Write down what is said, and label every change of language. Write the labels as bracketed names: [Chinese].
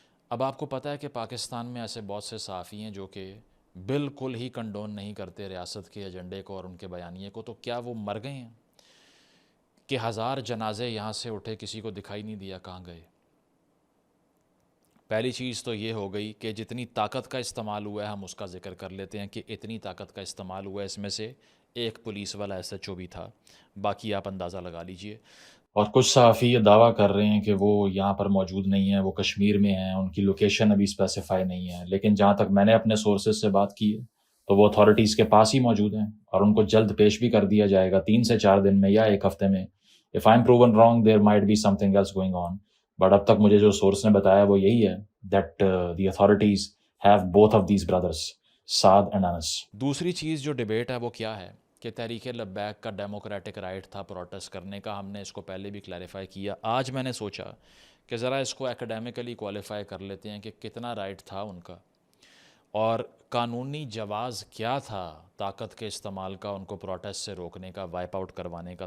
[Urdu] اب آپ کو پتہ ہے کہ پاکستان میں ایسے بہت سے صحافی ہیں جو کہ بالکل ہی کنڈون نہیں کرتے ریاست کے ایجنڈے کو اور ان کے بیانیے کو. تو کیا وہ مر گئے ہیں کہ 1000 جنازے یہاں سے اٹھے کسی کو دکھائی نہیں دیا کہاں گئے؟ پہلی چیز تو یہ ہو گئی کہ جتنی طاقت کا استعمال ہوا ہے ہم اس کا ذکر کر لیتے ہیں کہ اتنی طاقت کا استعمال ہوا ہے، اس میں سے ایک پولیس والا ایس ایچ او بھی تھا، باقی آپ اندازہ لگا لیجئے. اور کچھ صحافی یہ دعویٰ کر رہے ہیں کہ وہ یہاں پر موجود نہیں ہیں، وہ کشمیر میں ہیں، ان کی لوکیشن ابھی اسپیسیفائی نہیں ہے. لیکن جہاں تک میں نے اپنے سورسز سے بات کی ہے تو وہ اتھارٹیز کے پاس ہی موجود ہیں اور ان کو جلد پیش بھی کر دیا جائے گا 3 سے 4 دن میں یا 1 ہفتے میں. [English] If I'm proven wrong, there might be something else going on. But [Urdu] اب تک مجھے جو سورس نے بتایا وہ یہی ہے [English] that the authorities have both of these brothers, Saad and Anas. [Urdu] دوسری چیز جو ڈیبیٹ ہے وہ کیا ہے کہ تحریک لبیک کا ڈیموکریٹک رائٹ تھا پروٹیسٹ کرنے کا. ہم نے اس کو پہلے بھی کلیریفائی کیا. آج میں نے سوچا کہ ذرا اس کو ایکیڈیمکلی کوالیفائی کر لیتے ہیں کہ کتنا رائٹ تھا ان کا اور قانونی جواز کیا تھا طاقت کے استعمال کا ان کو پروٹیسٹ سے روکنے کا، وائپ آؤٹ کروانے کا.